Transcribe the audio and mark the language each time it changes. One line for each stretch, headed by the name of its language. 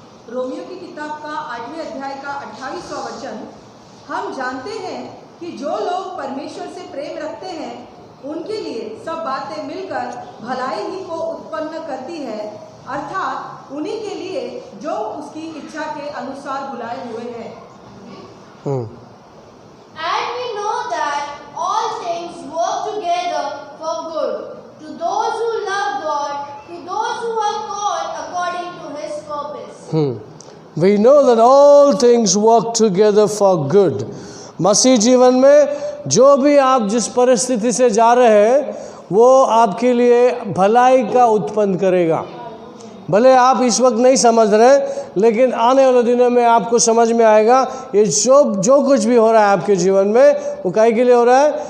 Hindi: Romeo की किताब का 8वें अध्याय का 28वां वचन, हम जानते हैं कि जो लोग परमेश्वर से प्रेम रखते हैं उनके लिए सब बातें मिलकर भलाई ही को उत्पन्न करती है, अर्थात उन्हीं के लिए जो उसकी इच्छा के अनुसार बुलाए हुए हैं।
English: And we know that all things work together for good to those who love God, to those who are called according to His purpose. We know that all things work together for good.
Hindi: मसीह जीवन में जो भी आप जिस परिस्थिति से जा रहे हैं, वो आपके लिए भलाई का उत्पन्न करेगा। भले आप इस वक्त नहीं समझ रहे, लेकिन आने वाले दिनों में आपको समझ में आएगा ये जो कुछ भी हो रहा है आपके जीवन में, वो काहे के लिए हो रहा है?